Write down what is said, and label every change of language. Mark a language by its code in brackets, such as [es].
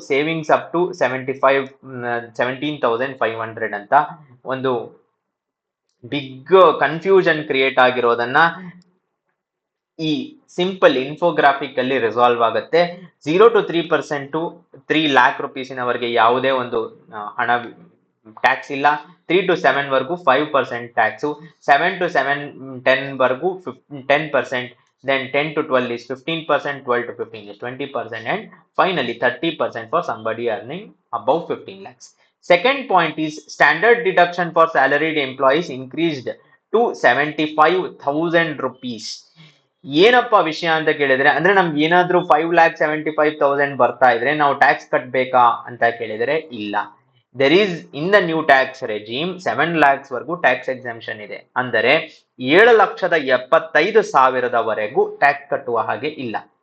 [kn] Savings up to 17,500 ಅಂತ ಒಂದು big confusion create ಆಗಿರೋದನ್ನ ಈ ಸಿಂಪಲ್ ಇನ್ಫೋಗ್ರಾಫಿಕ್ ಅಲ್ಲಿ ರಿಸಾಲ್ವ್ ಆಗುತ್ತೆ. 0 to 3% ಟು 3 lakh rupees ಯಾವುದೇ ಒಂದು ಹಣ ಟ್ಯಾಕ್ಸ್ ಇಲ್ಲ. 3 to 7 ವರೆಗೂ 5% ಟ್ಯಾಕ್ಸು, 7 to 10 ವರೆಗೂ 10%, [en] then 10 to 12 is 15%, 12 to 15 is 20%, and finally 30% for somebody earning above 15 lakhs. Second point is standard deduction for salaried employees increased to 75,000 rupees. [kn] ಏನಪ್ಪ ವಿಷಯ ಅಂತ ಕೇಳಿದ್ರೆ, ಅಂದ್ರೆ ನಮ್ಗೆ ಏನಾದ್ರೂ 5,75,000 ಬರ್ತಾ ಇದ್ರೆ ನಾವು ಟ್ಯಾಕ್ಸ್ ಕಟ್ಬೇಕಾ ಅಂತ ಕೇಳಿದ್ರೆ ಇಲ್ಲ. [en] there is in the new tax regime [kn] 7 lakhs ವರೆಗೂ ಟ್ಯಾಕ್ಸ್ ಎಕ್ಸಂಪ್ಷನ್ ಇದೆ. ಅಂದರೆ 7,75,000 ಟ್ಯಾಕ್ಸ್ ಕಟ್ಟುವ ಹಾಗೆ ಇಲ್ಲ.